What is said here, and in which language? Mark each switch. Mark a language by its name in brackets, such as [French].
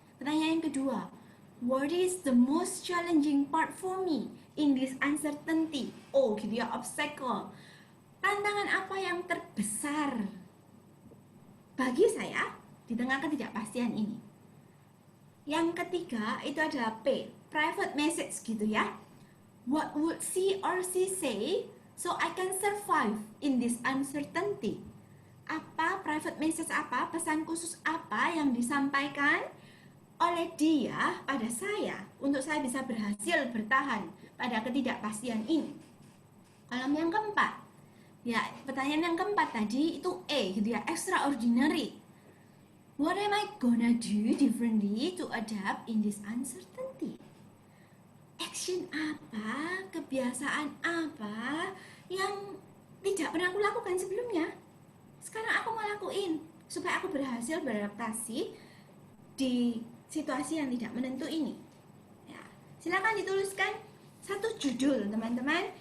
[Indonesian] Pertanyaan yang kedua, [English] what is the most challenging part for me in this uncertainty? [Indonesian] Oh, gitu ya, obstacle. Tantangan apa yang terbesar bagi saya di tengah ketidakpastian ini? Yang ketiga itu adalah P, private message gitu ya. [English] What would she or she say so I can survive in this uncertainty? [Indonesian] Apa private message, apa pesan khusus apa yang disampaikan oleh dia pada saya untuk saya bisa berhasil bertahan pada ketidakpastian ini? Kolom yang keempat, ya pertanyaan yang keempat tadi itu E gitu ya, extraordinary. [English] What am I gonna do differently to adapt in this uncertainty? [Indonesian] Action apa, kebiasaan apa yang tidak pernah aku lakukan sebelumnya? Sekarang aku mau lakuin supaya aku berhasil beradaptasi di situasi yang tidak menentu ini. Ya, silakan dituliskan satu judul teman-teman.